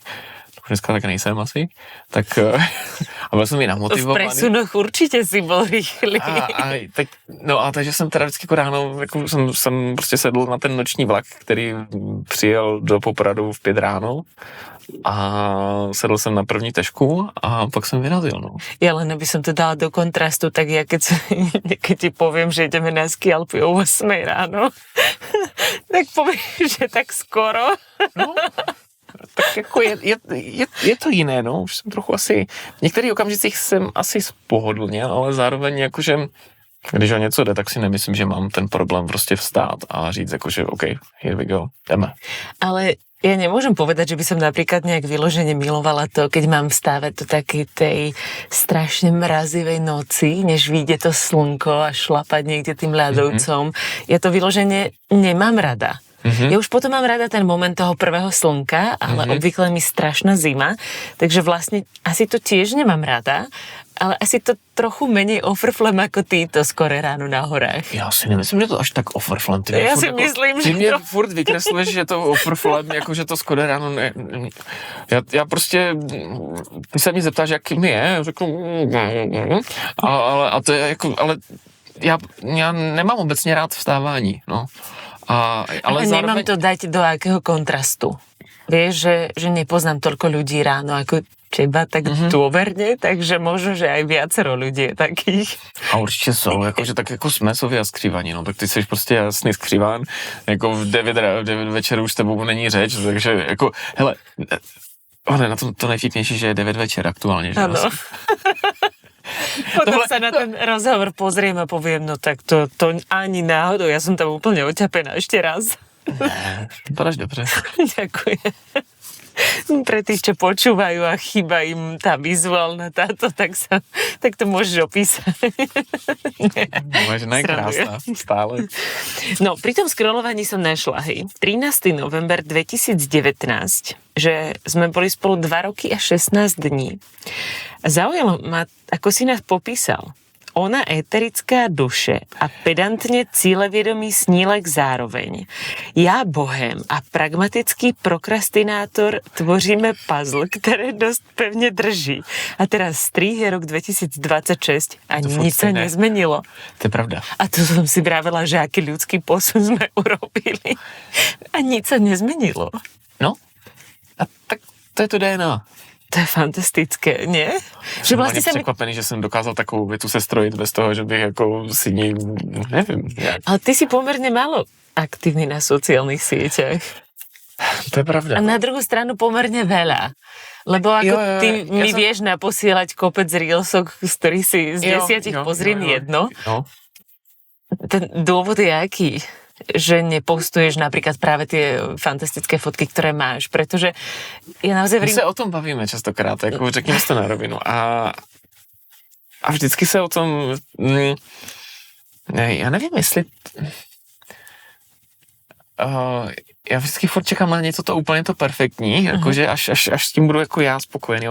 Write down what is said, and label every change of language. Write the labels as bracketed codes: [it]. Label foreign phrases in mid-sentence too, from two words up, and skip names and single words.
[cs] Dneska tak nejsem asi, tak a byl jsem i namotivovaný. [sk] V presunoch určitě si byl rychlý. [cs] Takže jsem teda vždycky jako ráno, jako jsem prostě sedl na ten noční vlak, který přijel do Popradu v 5 ráno a sedl jsem na první tašku a pak jsem vyrazil, no. [sk] Ja len aby som to dala do kontrastu, tak ja keď ti poviem, že ideme na ski Alpy o 8 ráno, tak poviem, že tak skoro. No. [cs] Tak jako je to jiné, no, už jsem trochu asi, v některých okamžicích jsem asi spohodlněl, ale zároveň jakože, když o něco jde, tak si nemyslím, že mám ten problém prostě vstát a říct jakože [en] OK, here we go, [cs] jdeme. [sk] Ale ja nemôžem povedať, že by som napríklad nejak vyložene milovala to, keď mám vstávať do takej tej strašne mrazivej noci, než vyjde to slnko a šlapať niekde tým ľadovcom. Ja to vyložene nemám rada. Ja už potom mám rada ten moment toho prvého slnka, ale obvykle mi strašná zima, takže vlastne asi to tiež nemám rada, ale asi to trochu menej ofrflem ako týto skore ráno na horách. [cs] Já si nemyslím, že to až tak ofrflem. [sk] Ja si myslím, že [cs] ty mě furt vykresluješ, že to ofrflem, jako že to skore ráno ne. Já prostě, ty se mě zeptáš, jak mi je, řeknu, a to je jako, ale já nemám obecně rád vstávání, no. [sk] Ale nemám to dať do akého kontrastu. Vieš, že nepoznám toľko ľudí ráno ako teba tak dôverne, takže možno, že aj viacero ľudí je takých. [cs] A určitě jsou, jakože tak jako smesově a skřívaní, no tak ty jsi prostě jasný skříván, jako v 9 večer už s tebou není řeč, takže jako, hele, na tom to nejvtipnější, že je 9 večer aktuálně, že? Ano. [sk] Potom sa na ten rozhovor pozriem a poviem, no tak to ani náhodou, ja som tam úplne oťapená ešte raz. [cs] Ne, vypadáš dobře. [sk] Ďakujem. Pre tých, čo počúvajú a chýba im tá vizuálna táto, tak to môžeš opísať. Možná je krásna, stále. No, pri tom scrollovaní som našla, 13. november 2019, že sme boli spolu 2 roky a 16 dní. Zaujalo ma, ako si nás popísal. [cs] ona eterická duše a pedantne cílevědomý snílek zároveň. Já bohem a pragmatický prokrastinátor tvoříme puzzle, které dost pevně drží. [sk] A teraz strih je rok 2026 a nic sa nezmenilo. [cs] To je pravda. [sk] A to som si vravela, že aký ľudský posun sme urobili. A nic sa nezmenilo. [cs] No, a tak to je to DNA. [sk] To je fantastické, nie? [cs] Že vlastně jsem překvapený, že jsem dokázal takovou větu sestrojit bez toho, že bych jako si ní, nevím. Jak. [sk] Ale ty si pomerne málo aktívny na sociálnych sieťach. [cs] To je pravda. [sk] A [cs] na druhou stranu [sk] pomerne veľa. Lebo ako ty mi vieš naposielať kopec reelsok, z ktorých si z 10 pozriem jedno. No. Ten dôvod je aký? Že nepostuješ napríklad práve tie fantastické fotky, ktoré máš, pretože ja naozaj... [cs] My se o tom bavíme častokrát, jako řekněme to na rovinu. A vždycky se o tom... já nevím, jestli... já vždycky furt čekám na něco to úplně to perfektní, jakože až s tím budu jako já spokojený.